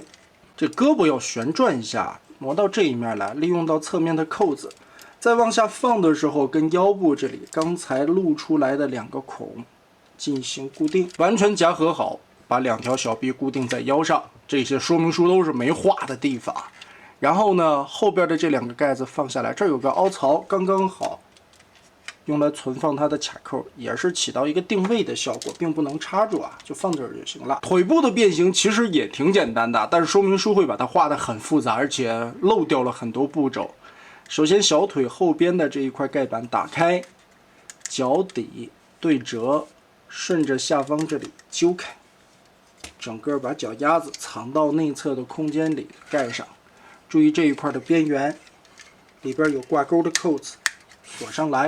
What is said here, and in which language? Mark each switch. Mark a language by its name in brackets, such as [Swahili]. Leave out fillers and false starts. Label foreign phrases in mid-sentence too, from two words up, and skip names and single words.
[Chinese] 這胳膊要旋轉一下，挪到這一面來，利用到側面的扣子，再往下放的時候，跟腰部這裡剛才露出來的2個孔進行固定，完全夾合好，把2條小臂固定在腰上。這些說明書都是沒畫的地方。然後呢，後邊的這2個蓋子放下來，這兒有個凹槽，剛剛好。用來存放它的卡扣，也是起到一個定位的效果，并不能插住啊，就放这兒就行了。腿部的变形其實也挺簡單的，但是說明書會把它畫得很複雜，而且漏掉了很多步驟。首先，小腿後邊的這一塊蓋板打開，腳底對折，順着下方這裡揪開，整個把腳丫子藏到內側的空間裡蓋上。注意這一塊的邊緣，裡邊有掛鈎的扣子，鎖上來。